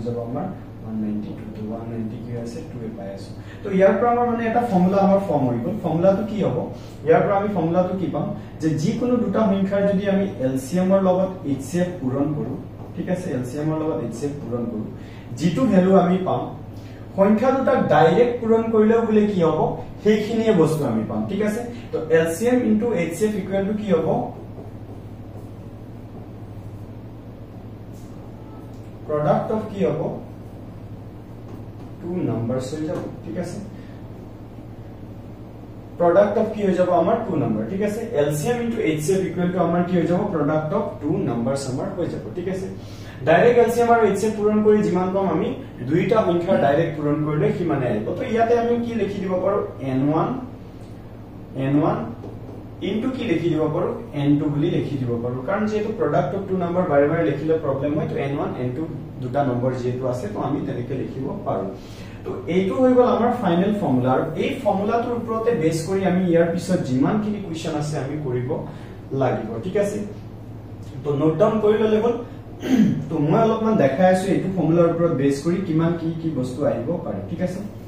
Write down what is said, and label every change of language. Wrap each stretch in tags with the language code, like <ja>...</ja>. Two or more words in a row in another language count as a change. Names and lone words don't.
<as>যাব আমাৰ 192 তো 190 কি আছে 2 পাই আছো তো ইয়াৰ পৰা আমাৰ মানে এটা ফৰ্মুলা আমাৰ ফৰ্ম হৈ গল ফৰ্মুলাটো কি হ'ব ইয়াৰ পৰা আমি ফৰ্মুলাটো কি পাম যে যিকোনো দুটা সংখ্যাৰ যদি আমি LCM ৰ লগত HCF পূৰণ কৰো ঠিক আছে LCM ৰ লগত HCF পূৰণ কৰো যেটো ভ্যালু আমি পাম সংখ্যা দুটাক ডাইৰেক্ট পূৰণ কৰিলেও বলে কি হ'ব সেইখিনিয়ে বস্তু আমি পাম ঠিক আছে তো LCM * HCF = কি হ'ব</as> <en>product of</en> <as>কি হ'ব</as> <en>two numbers</en> <as>হৈ যাব ঠিক আছে</as> <en>product of</en> <as>কি হৈ যাব আমাৰ 2 নাম্বার ঠিক আছে LCM * HCF = আমাৰ কি হৈ যাব</as> <en>product of two numbers</en> <as>আমাৰ হৈ যাব ঠিক আছে ডাইৰেক্ট LCM আৰু HCF পূৰণ কৰি যিমান পাম আমি দুইটা সংখ্যা ডাইৰেক্ট পূৰণ কৰিলে কিমানে আহিব তো ইয়াতে আমি কি লিখি দিব পাৰো n1 ইনটু কি লিখি দিব পাৰো n2 বুলি লিখি দিব পাৰো কাৰণ যেহেতু</as> <en>product of two number</en> <as>বাৰে বাৰে লিখিলে প্ৰবলেম হয় তো n1 n2 দুটা নম্বৰ যেহেতু আছে তো আমি তেনেকৈ লিখিব পাৰো তো এইটো হৈ গল আমাৰ ফাইনাল ফৰ্মুলা আৰু এই ফৰ্মুলাটোৰ ওপৰতে বেস কৰি আমি ইয়াৰ পিছত যিমানখিনি কোৱেশ্চন আছে আমি কৰিব লাগিব ঠিক আছে তো</as> <en>note down</en> <as>কৰি ললে হ'ল তো মই অলপমান দেখাই আছো এইটো ফৰ্মুলাৰ ওপৰত বেস কৰি কিমান কি বস্তু আহিব পাৰে ঠিক আছে</as>